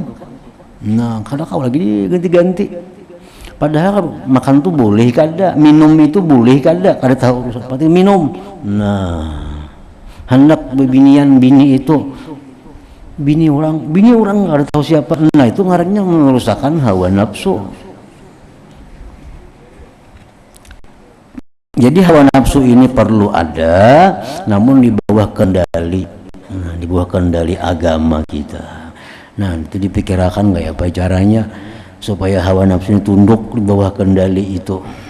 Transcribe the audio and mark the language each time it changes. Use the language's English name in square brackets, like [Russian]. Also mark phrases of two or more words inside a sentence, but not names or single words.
[Indonesian] Nah, [Banjar] kada kau [Indonesian] lagi ganti-ganti. Padahal makan tuh boleh kada, minum itu boleh kada tahu urusan seperti minum. Nah, hendak bebinian bini itu, bini orang kada tahu siapa. Nah, itu ngarannya merusakkan hawa nafsu. Jadi hawa nafsu ini perlu ada, namun di bawah kendali. Nah, di bawah kendali agama kita. Nah, itu dipikirkan kayak apa caranya supaya hawa nafsu ini tunduk di bawah kendali itu.